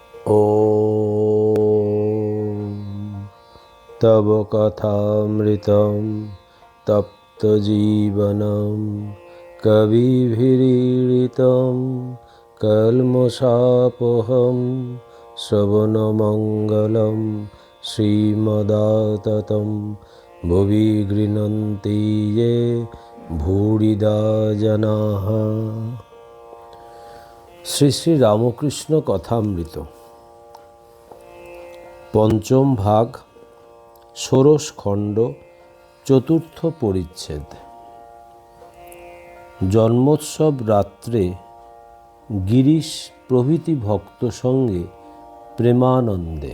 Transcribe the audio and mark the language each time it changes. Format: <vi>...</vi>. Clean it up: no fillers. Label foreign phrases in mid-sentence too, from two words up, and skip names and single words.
<sa>ॐ तव कथामृतं तप्तजीवनं कविभिरीडितं कल्मषापहं श्रवणमङ्गलं श्रीमदाततं भुवि गृह्णन्ति ये भूरिदा जनाः।</sa> <bn>শ্রী শ্রী রামকৃষ্ণ কথামৃত পঞ্চম ভাগ, ষোড়শ খণ্ড, চতুর্থ পরিচ্ছেদ। জন্মোৎসব রাত্রে গিরিশ প্রভৃতি ভক্ত সঙ্গে প্রেমানন্দে।</bn>